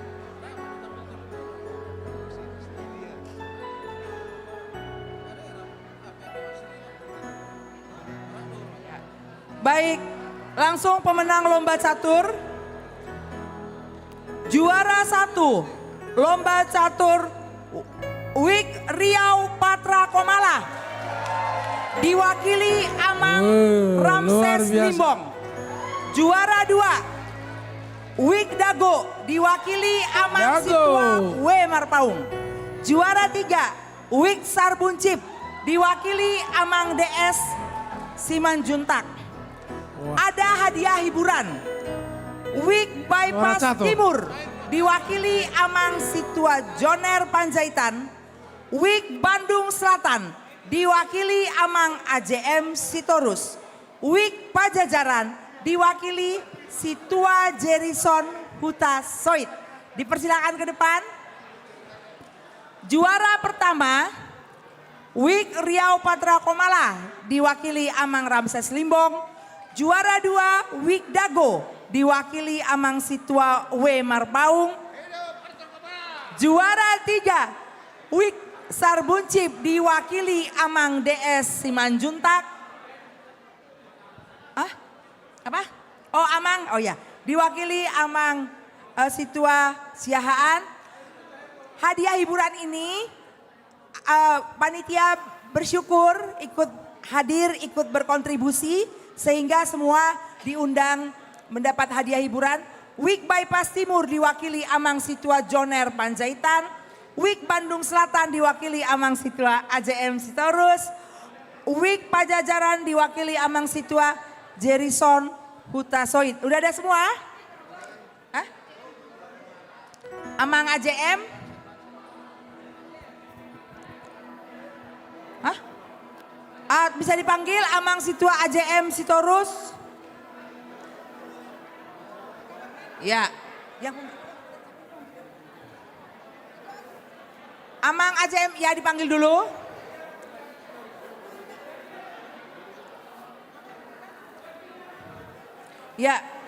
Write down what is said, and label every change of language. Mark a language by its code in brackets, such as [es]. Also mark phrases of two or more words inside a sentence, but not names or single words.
[id] Baik, langsung pemenang lomba catur. Juara 1, lomba catur Wik Riau Patra Komala, diwakili Amang Ramses Limbong. Juara 2, Wik Dago, diwakili Amang Situa W Marpaung. Juara 3, Wik Sarbuncip, diwakili Amang DS Simanjuntak. Ada hadiah hiburan, Wik Bypass Timur, diwakili Amang Situa Joner Panjaitan. Wik Bandung Selatan, diwakili Amang AJM Sitorus. Wik Pajajaran, diwakili Situa Jerison Huta Soit. Dipersilakan ke depan. Juara pertama, Wik Riau Patra Komala, diwakili Amang Ramses Limbong. Juara 2, Wik Dago, diwakili Amang Situa W Marpaung. Juara 3, Wik Sarbuncip, diwakili Amang DS Simanjuntak. Apa? Oh, Amang, oh ya, diwakili Amang Situa Siahaan. Hadiah hiburan ini panitia bersyukur ikut hadir, ikut berkontribusi sehingga semua diundang mendapat hadiah hiburan. Wik Bypass Timur diwakili Amang Situa Joner Panjaitan. Wik Bandung Selatan diwakili Amang Situa AJM Sitorus. Wik Pajajaran diwakili Amang Situa Jerison Huta Soit. Udah ada semua? Hah? Amang AJM? Hah? Bisa dipanggil Amang Situa AJM Sitorus? Ya. Yang Amang AJM, ya dipanggil dulu. Ya.